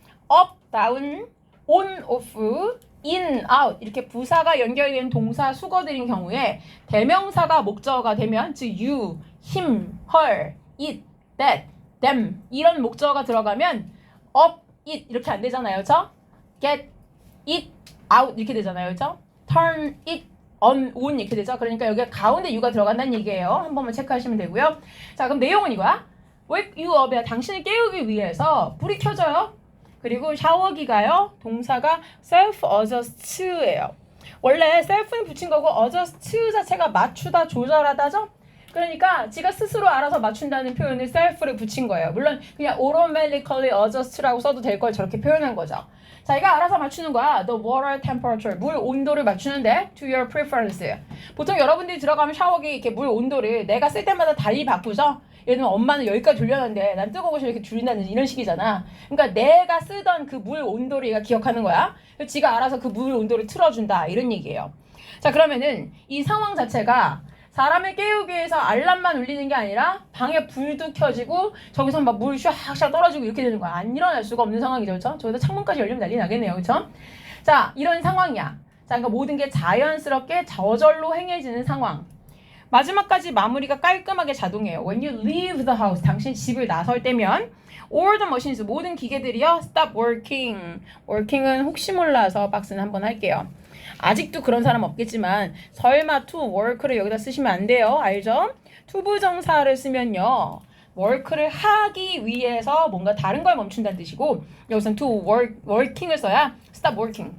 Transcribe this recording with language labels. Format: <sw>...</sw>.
<en>up, down, on, off, in, out</en> <ko>이렇게 부사가 연결된 동사 수거들인 경우에 대명사가 목적어가 되면 즉</ko> <en>you, him, her, it, that, them</en> <ko>이런 목적어가 들어가면 up, it 이렇게 안 되잖아요. 그렇죠?</ko> <en>get it out</en> <ko>이렇게 되잖아요. 그렇죠?</ko> <en>turn it on</en> <ko>이렇게 되죠. 그러니까 여기 가운데 you가 들어간다는 얘기예요. 한 번만 체크하시면 되고요. 자, 그럼 내용은 이거야.</ko> <en>wake you up이야.</en> <ko>당신을 깨우기 위해서 불이 켜져요. 그리고 샤워기가요. 동사가 self-adjust예요. 원래 self는 붙인 거고 adjust 자체가 맞추다, 조절하다죠. 그러니까 지가 스스로 알아서 맞춘다는 표현을 self를 붙인 거예요. 물론 그냥</ko> <en>automatically adjust</en> <ko>라고 써도 될 걸 저렇게 표현한 거죠. 자기가 알아서 맞추는 거야.</ko> <en>The water temperature,</en> <ko>물 온도를 맞추는데</ko> <en>to your preference.</en> <ko>보통 여러분들이 들어가면 샤워기 이렇게 물 온도를 내가 쓸 때마다 달리 바꾸죠. 예를 들면 엄마는 여기까지 돌려놨는데 난 뜨거운 것을 이렇게 줄인다는 이런 식이잖아. 그러니까 내가 쓰던 그 물 온도를 얘가 기억하는 거야. 그래서 지가 알아서 그 물 온도를 틀어준다 이런 얘기예요. 자, 그러면은 이 상황 자체가 사람을 깨우기 위해서 알람만 울리는 게 아니라 방에 불도 켜지고 저기서 막 물 샥샥 떨어지고 이렇게 되는 거야. 안 일어날 수가 없는 상황이죠. 그렇죠? 저기다 창문까지 열리면 난리 나겠네요. 그렇죠? 자, 이런 상황이야. 자, 그러니까 모든 게 자연스럽게 저절로 행해지는 상황. 마지막까지 마무리가 깔끔하게 자동이에요.</ko> <en>When you leave the house,</en> <ko>당신 집을 나설 때면</ko> <en>all the machines,</en> <ko>모든 기계들이요.</ko> <en>stop working.</en> <ko>working은 혹시 몰라서 박스는 한번 할게요. 아직도 그런 사람 없겠지만 설마 to work를 여기다 쓰시면 안 돼요. 알죠? 투부정사를 쓰면요. work를 하기 위해서 뭔가 다른 걸 멈춘다는 뜻이고 여기서는</ko> <en>to working</en> <ko>을 써야</ko> <en>stop working.</en>